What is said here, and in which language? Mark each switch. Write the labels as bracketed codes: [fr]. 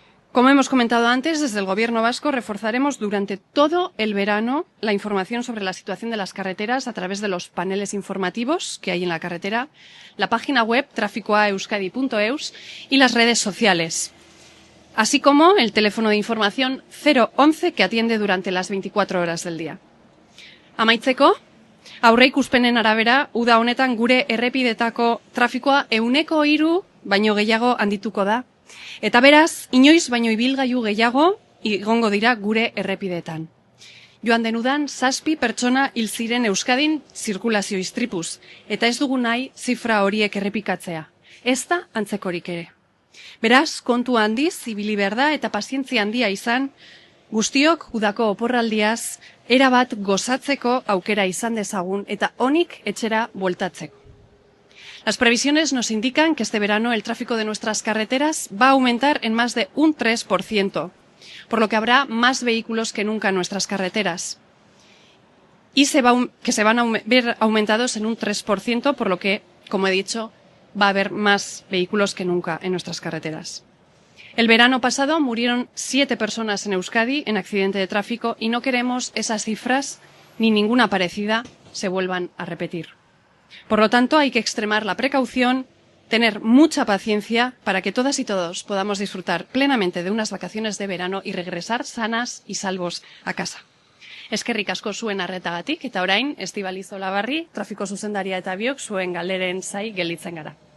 [es] Como hemos comentado antes, desde el Gobierno vasco reforzaremos durante todo el verano la información sobre la situación de las carreteras a través de los paneles informativos que hay en la carretera, la página web traficoaeuskadi.eus y las redes sociales, así como el teléfono de información 011 que atiende durante las 24 horas del día. [eu] Amaitzeko, aurreikuspenen arabera, uda honetan gure errepidetako trafikoa 3% baino gehiago handituko da. Eta beraz, inoiz baino ibilgailu gehiago igongo dira gure errepidetan. Joan den udan 7 pertsona hil ziren Euskadin zirkulazio istripuz, eta ez dugu nahi zifra horiek errepikatzea. Ez da antzekorik ere. Beraz, kontu handiz ibili behar da eta pazientzia handia izan, guztiok udako oporraldiaz erabat gozatzeko aukera izan dezagun eta onik etxera bueltatzeko. [es] Las previsiones nos indican que este verano el tráfico de nuestras carreteras va a aumentar en más de un 3%, por lo que habrá más vehículos que nunca en nuestras carreteras. y que se van a ver aumentados en un 3%, por lo que, como he dicho, va a haber más vehículos que nunca en nuestras carreteras. El verano pasado murieron 7 personas en Euskadi en accidente de tráfico y no queremos esas cifras ni ninguna parecida se vuelvan a repetir. Por lo tanto, hay que extremar la precaución, tener mucha paciencia para que todas y todos podamos disfrutar plenamente de unas vacaciones de verano y regresar sanas y salvos a casa. [eu] Eskerrik asko zuen arretagatik eta orain Estibaliz Olabarri, trafiko zuzendaria eta biok zuen galderen zai gelditzen gara.